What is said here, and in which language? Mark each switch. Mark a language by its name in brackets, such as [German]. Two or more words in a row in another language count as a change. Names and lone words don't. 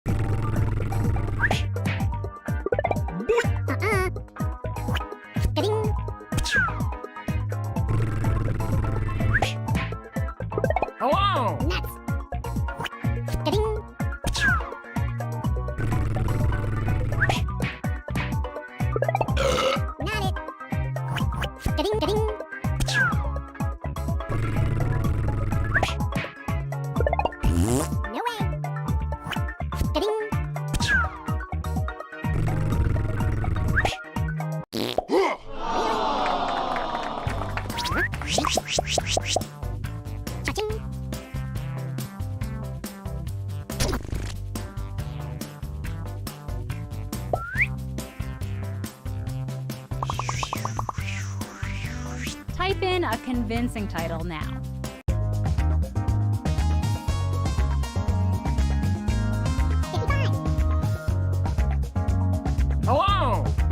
[English] Ga-ding. Hello! Nuts. Ga-ding. Not it. Ga-ding, ga-ding. No way. Ga-ding. Cha-ching. Type in a convincing title now. Hello!